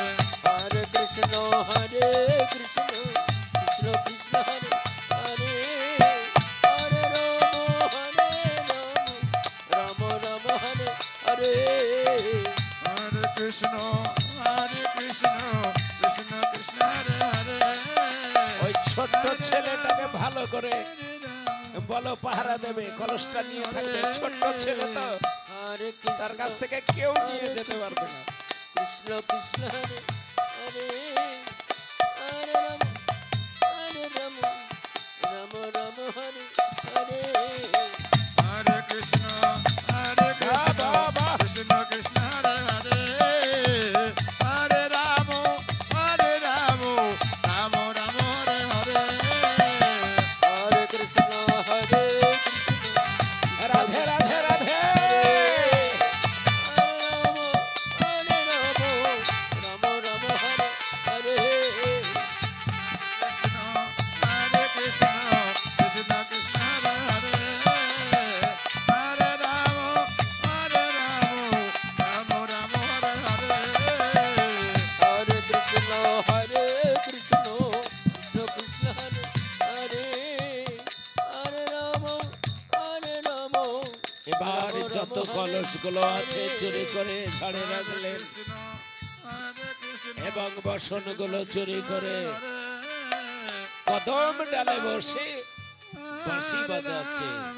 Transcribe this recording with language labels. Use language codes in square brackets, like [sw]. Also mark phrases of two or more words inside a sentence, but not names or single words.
[sa] Hare Krishna, Hare Krishna, Krishna Krishna, Hare Hare, Hare Rama, Rama Rama, Hare Hare. Hare Krishna Krishna Krishna Hare Hare [bn] ওই ছোট্ট ছেলেটাকে ভালো করে বলো পাহারা দেবে, কলসটা নিয়ে থাকবে, ছোট্ট ছেলে তো, [sa] হরে [bn] তার [sa] কৃষ্ণ [bn] কাছ থেকে কেউ নিয়ে যেতে পারবে না। [sa] কৃষ্ণ কৃষ্ণ হরে হরে হরে রাম রাম রাম হরে হরে Hare Krishna, Hare Krishna, [bn] বাহ, বাহ। [sa] Krishna Krishna, Hare Hare, Hare Ramo, Hare Ramo, Ramo Ramo, Hare Hare. হরে কৃষ্ণ হরে [bn] রাধে রাধে রাধে। [sa] হরে রাম রাম রাম হরে হরে Hare Krishna, Krishna Krishna, Hare Hare, Hare Ramo, Hare Ramo, Ramo Ramo, Hare Hare. হরে কৃষ্ণ হরে কৃষ্ণ কৃষ্ণ কৃষ্ণ হরে হরে হরে রাম [bn] এবার যত কলসগুলো আছে চুরি করে ঝাড়ে রাখলেন এবং বাসনগুলো চুরি করে কদম ডালে বসে বাঁশি বাজাচ্ছে।